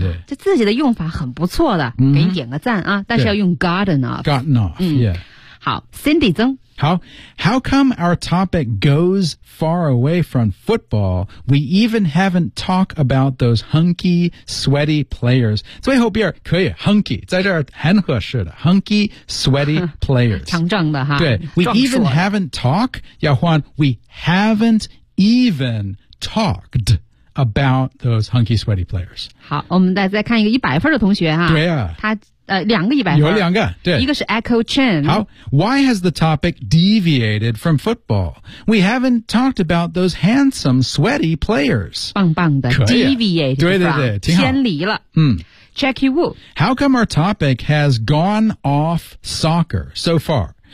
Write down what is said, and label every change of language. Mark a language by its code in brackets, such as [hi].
[zh] 这自己的用法很不错的，给你点个赞啊！但是要用 [en] gotten off， gotten off， yeah。 [zh] 好 ，Cindy 曾， [en] 好 ，How come our topic goes far away from football? We even haven't talked about those hunky, sweaty players。 [zh] 最后边可以 hunky， 在这儿很合适的 [en] hunky, sweaty players， [zh] 强壮的哈。 [en] 对 ，We even haven't talked， [zh] 要换 [en] We haven't even talked。 About those hunky sweaty players. [zh] 好，我们再看一个一百分的同学哈。对啊，他两个一百分。有两个，对。一个是 Echo Chen。 [en] 好 ，Why has the topic deviated from football? We haven't talked about those handsome sweaty players. [zh] 棒棒的 ，deviated，对，偏离了。Jackie Wu。 [en] How come our topic has gone off soccer so far?